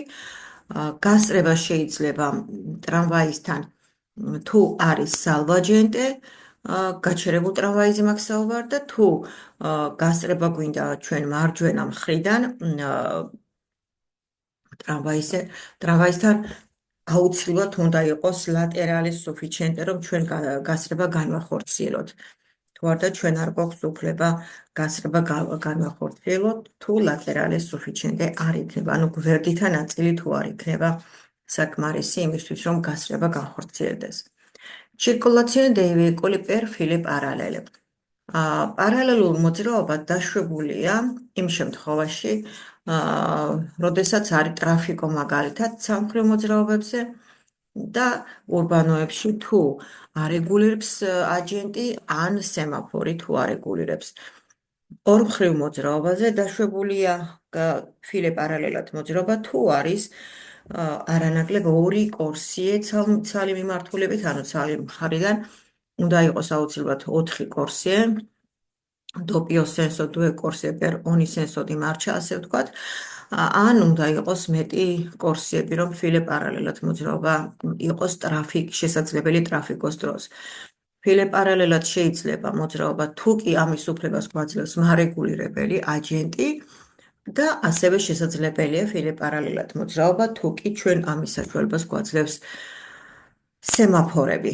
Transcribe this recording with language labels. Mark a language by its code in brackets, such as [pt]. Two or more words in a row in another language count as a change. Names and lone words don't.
[ka] გასწრება შეიძლება ტრამვაისთან თუ არის სალვაჯენტე, გაჩერებულ ტრამვაიზე მაქვს საუბარი და თუ გასწრება გვინდა ჩვენ მარჯვენა მხრიდან ტრამვაისთან აუცილებლად უნდა იყოს [it] laterale sufficiente, [ka] რომ ჩვენ გასწრება განვახორციელოთ. თუ არა ჩვენ არ გვაქვს უფლება გასწრება განვახორციელოთ, თუ [it] laterale sufficiente [ka] არ იქნება, ანუ გვერდითა ნაწილი თუ არ იქნება საკმარისი იმისთვის, რომ გასწრება განხორციელდეს. [it] Circolazione dei veicoli per file parallele. [ka] პარალელურ მოძრაობა დაშვებულია იმ შემთხვევაში, როდესაც არის ტრაფიკო მაგალითად სამხრივ მოძრაობებზე და ურბანოებში თუ არეგულირებს აჯენტი ან სემაფორი თუ არეგულირებს. ორმხრივ მოძრაობაზე დაშვებულია ფილე პარალელად მოძრაობა თუ არის არანაკლებ ორი კორსიე ცალი მიმართულებით, ანუ ცალი მხარიდან უნდა იყოს აუცილებლად 4 კორსიე, [it] doppio senso, due corsie per ogni senso di marcia, [ka] ასე ვთქვათ, ან უნდა იყოს მეტი კორსიები, რომ ფილე პარალელად მოძრაობა იყოს შესაძლებელი ტრაფიკოს დროს. ფილე პარალელად შეიძლება მოძრაობა თუ კი ამის უფლებას გვაძლევს მარეგულირებელი აჯენტი და ასევე შესაძლებელია ფილე პარალელად მოძრაობა თუ კი ჩვენ ამის საშუალებას გვაძლევს სემაფორები.